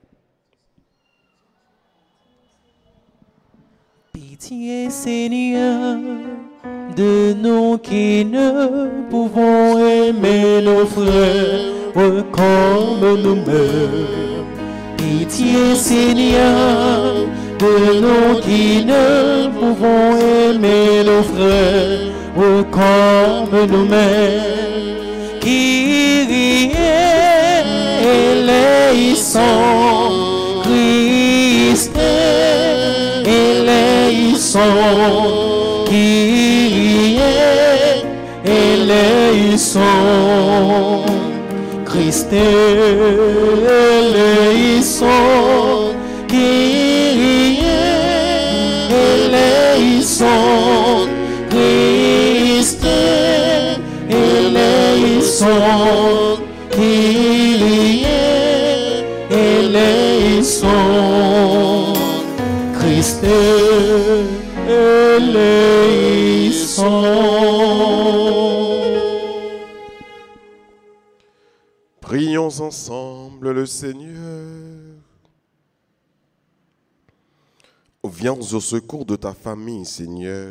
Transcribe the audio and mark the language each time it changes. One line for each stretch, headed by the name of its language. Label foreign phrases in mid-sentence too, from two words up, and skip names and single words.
French: Pitié, Seigneur, de nous qui ne pouvons aimer nos frères comme nous-mêmes. Pitié, Seigneur, de nous qui ne pouvons aimer nos frères comme nous-mêmes.
Greek: Κύριε ελέησον, Χριστέ ελέησον, Κύριε ελέησον, Χριστέ ελέησον, Κύριε ελέησον, Χριστέ ελέησον, Κύριε ελέησον, Χριστέ ελέησον.
French: Prions ensemble le Seigneur. Viens au secours de ta famille, Seigneur.